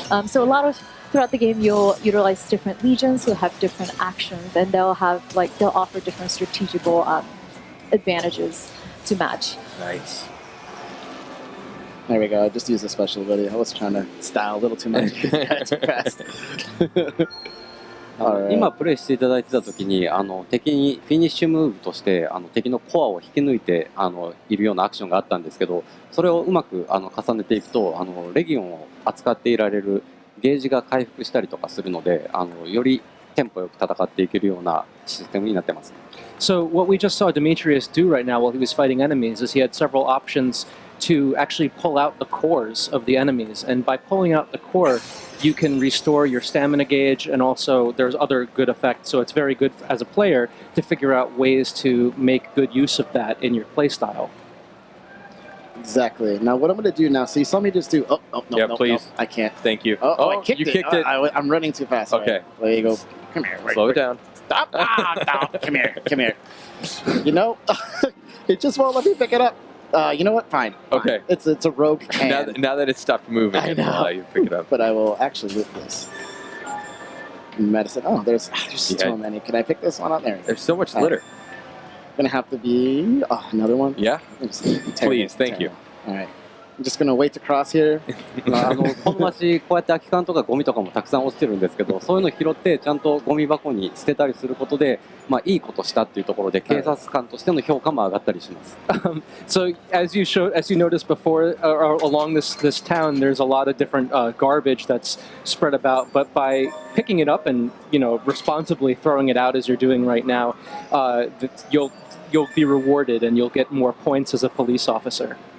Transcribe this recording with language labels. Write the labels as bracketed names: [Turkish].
[English] So throughout the game, you'll utilize different legions who have different actions, and they'll offer different strategical advantages to match. Nice. There we go. I just used a special ability. I was trying to style a little too much. Too fast. Right. [Japanese] 今プレイしていただいてた時に敵にフィニッシュムーブとして敵のコアを引き抜いているようなアクションがあったんですけど、それをうまく重ねていくとレギオンを扱っていられるゲージが回復したりとかするのでよりテンポよく戦っていけるようなシステムになってます。 [English] So what we just saw Demetrius do right now while he was fighting enemies is he had several options to actually pull out the cores of the enemies, and by pulling out the core you can restore your stamina gauge, and also there's other good effects, so it's very good as a player to figure out ways to make good use of that in your playstyle. Exactly. Now what I'm going to do now, so you saw me just do, no, please. I can't. Thank you. I kicked you it. Kicked it. I'm running too fast. Okay. Right. There you go. Come here. Slow it down. Stop. No. Come here. You know, it just won't let me pick it up. You know what? Fine. Okay. It's a rogue can. Now that it's stopped moving, I know. You pick it up. But I will actually loot this. Medicine. Oh, there's so many. Can I pick this one up? There's so much litter. Gonna have to be another one. Yeah. Please, thank you. All right. I'm just gonna wait to cross here. [Japanese] この街こうやって空き缶とかゴミとかもたくさん落ちてるんですけど、そういうの拾ってちゃんとゴミ箱に捨てたりすることで、いいことしたっていうところで警察官としての評価も上がったりします。 [English] So as you noticed before, along this town, there's a lot of different garbage that's spread about. But by picking it up and responsibly throwing it out as you're doing right now, you'll be rewarded and you'll get more points as a police officer.